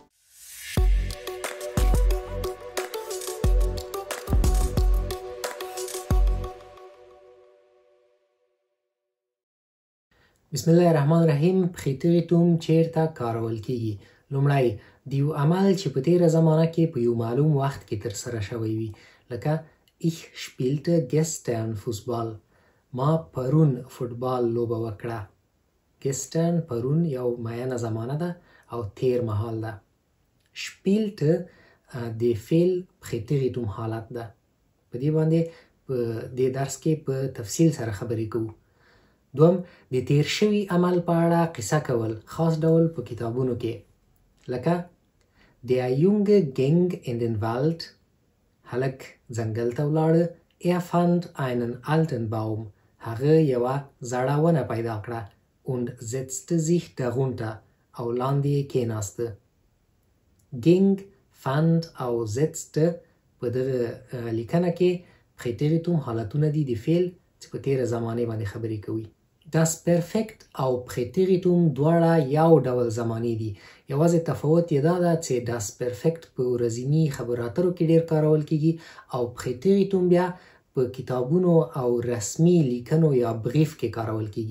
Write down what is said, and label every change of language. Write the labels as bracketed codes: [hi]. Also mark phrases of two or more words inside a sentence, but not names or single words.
[ar] بسم الله الرحمن الرحیم. [ps] پریتریتوم چیرته کارول کیږي؟ لومړی د یو عمل چې په تیره زمانه کې په یو معلوم وخت کې ترسره شوی وي، لکه [de] ich spielte gestern Fußball. [ps] ما پرون فوټبال لوبه وکړه. gestern پرون یو معینه زمانه ده او تیر مهال ده. spielte د فعل پریتریتوم حالت ده. په دې باندې په دې درس کې په تفصیل سره خبرې کوو. دوم، د تیر شوي عمل په اړه قصه کول، خاص ډول په کتابونو کې، لکه [de] Der Junge ging in den Wald. [ps] هلک ځنګل ته ولاړه. [de] Er fand einen alten Baum. [ps] هغه یوه زړه ونه پیدا کړه. [de] Und setzte sich darunter. [ps] او لاندې یې کېناسته. ging، fand او setzte په دغه لیکنه کې پریتریتوم حالتونه دي د فعل چې په تیره زمانې باندې خبرې کوي. [de] Das Perfekt [ps] او پریتریتوم دواړه یو ډول زمانې دي. یوازې تفاوت یې دا ده چې [de] Das Perfekt [ps] په ورځني خبرو اترو کې ډیر کارول کیږي او پریتریتوم بیا په کتابونو او رسمي لیکنو یا بریف کې کارول کیږي.